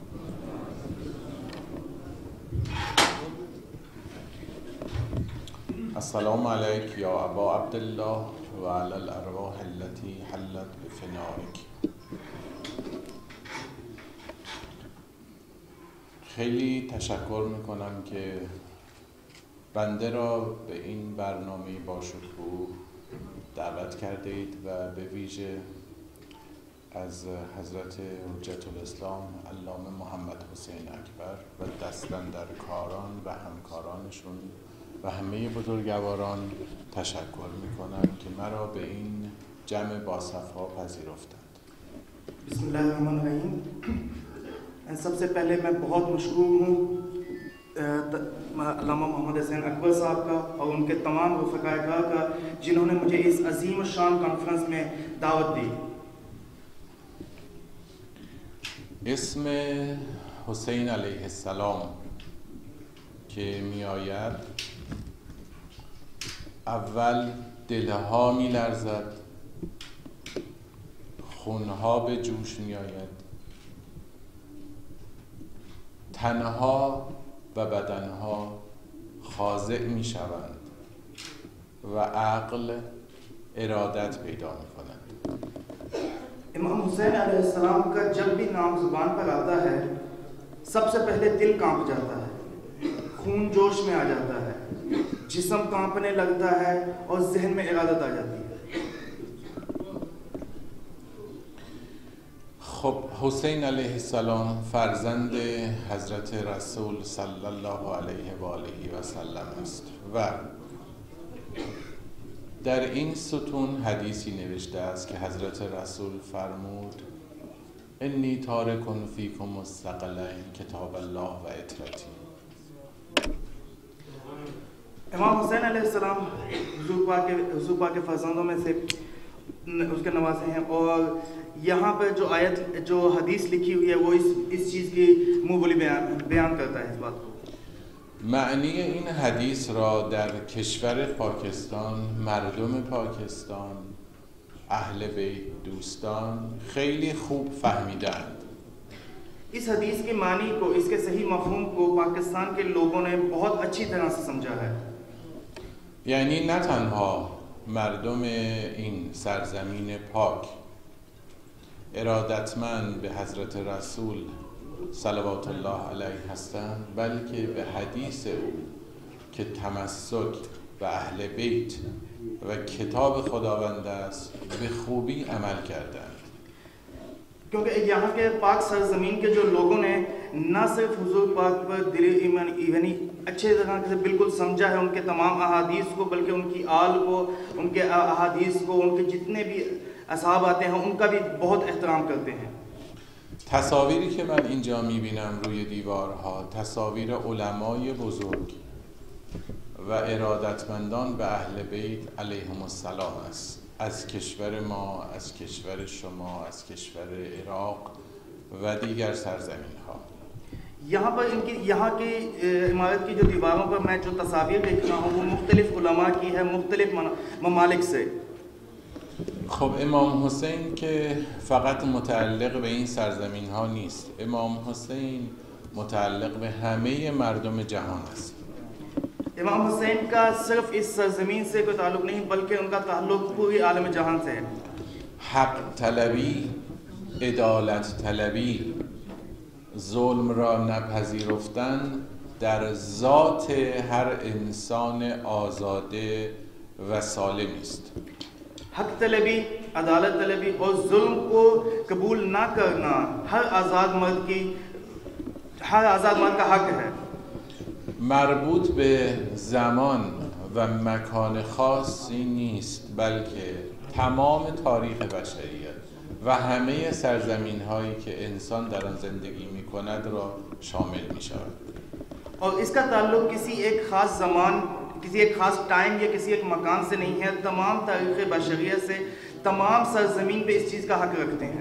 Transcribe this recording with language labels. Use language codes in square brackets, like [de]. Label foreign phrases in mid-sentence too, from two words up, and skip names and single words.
[ar] السلام علیک یا أبا عبد الله وعلى الأرواح التي حلّت بفنائك. [fa] خیلی تشکر میکنم که بنده را به این برنامه با شکوه دعوت کردید و به ویژه از حضرت حجت الاسلام علامه محمد حسین اکبر و دستاندرکاران و همکارانشون و همه بزرگواران تشکر میکنم که مرا به این جمع باصفا پذیرفتند. [ar] بسم الله الرحمن الرحیم. [ur] سب سے پہلے میں بہت مشکور ہوں علامہ محمد حسین اکبر صاحب کا اور ان کے تمام رفقائے کا، جنہوں نے مجھے اس عظیم شان کانفرنس میں دعوت دی. [fa] اسم حسین [ar] علیه السلام [fa] که می آید اول دلها می لرزد، خونها به جوش می آید، تنها و بدنها خاضع می شوند و عقل ارادت پیدا می کند. [ur] امام حسین علیہ السلام کا جب بھی نام زبان پر آتا ہے، سب سے پہلے دل کانپ جاتا ہے، خون جوش میں آ جاتا ہے، جسم کانپنے لگتا ہے اور ذہن میں ارادت آ جاتی ہے. [fa] خب حسین [ar] علیه السلام [fa] فرزند حضرت رسول [ar] صلی الله علیه و آله و سلم [fa] است و در این ستون حدیثی نوشته است که حضرت رسول فرمود [ar] انی تارکن فیکم مستقلین کتاب الله و اطرتی. [ur] امام حسین علیہ السلام حضور پاک کے فرزندوں میں سے اس کے نواسے ہیں، اور یہاں پر جو آیت جو حدیث لکھی ہوئی ہے وہ اس چیز کی منہ بولی بیان کرتا ہے اس بات کو. [fa] معنی این حدیث را در کشور پاکستان، مردم پاکستان، اهل بیت دوستان خیلی خوب فهمیدند. [ur] اس حدیث کے معانی کو، اس کے صحیح مفہوم کو پاکستان کے لوگوں نے بہت اچھی طرح سے سمجھا ہے. [fa] یعنی نه تنها مردم این سرزمین پاک ارادتمند به حضرت رسول [ar] صلوات الله علیه [fa] هستند، بلکه به حدیث او که تمسک به اهل بیت و کتاب خداوند است به خوبی عمل کردند. [ur] کیونکہ یہاں کے پاک سرزمین کے جو لوگوں نے نہ صرف حضور پاک پر دل ایمان یعنی اچھے طرح سے بالکل سمجھا ہے ان کے تمام احادیث کو، بلکہ ان کی آل کو، ان کے احادیث کو، ان کے جتنے بھی اصحاب آتے ہیں ان کا بھی بہت احترام کرتے ہیں. [fa] تصاویری که من اینجا میبینم روی دیوارها تصاویر علمای بزرگ و ارادتمندان به اهل بیت [ar] علیهم السلام [fa] است، از کشور ما، از کشور شما، از کشور عراق و دیگر سرزمین ها. [ur] یہاں پر یہاں کی عمارت کی جو دیواروں پر میں جو تصویر دیکھ رہا ہوں وہ مختلف علما کی ہے، مختلف ممالک سے. [fa] خب امام حسین که فقط متعلق به این سرزمین ها نیست، امام حسین متعلق به همه مردم جهان است. [ur] امام حسین کا صرف اس سرزمین سے کوئی تعلق نہیں بلکہ ان کا تعلق پوری عالم جہان سے ہے. [fa] حق طلبی، عدالت طلبی، ظلم را نپذیرفتن در ذات هر انسان آزاده و سالمی است. [ur] حق طلبی، عدالت طلبی اور ظلم کو قبول نہ کرنا ہر آزاد مرد کا حق ہے. [fa] مربوط به زمان و مکان خاصی نیست بلکه تمام تاریخ بشریت و همه سرزمین هایی که انسان در آن زندگی می کند را شامل می شود. [ur] اور اس کا تعلق کسی ایک خاص زمان، کسی ایک خاص ٹائم یا کسی ایک مکان سے نہیں ہے، تمام تاریخ بشریت سے، تمام سرزمین پے اس چیز کا حق رکھتے ہیں.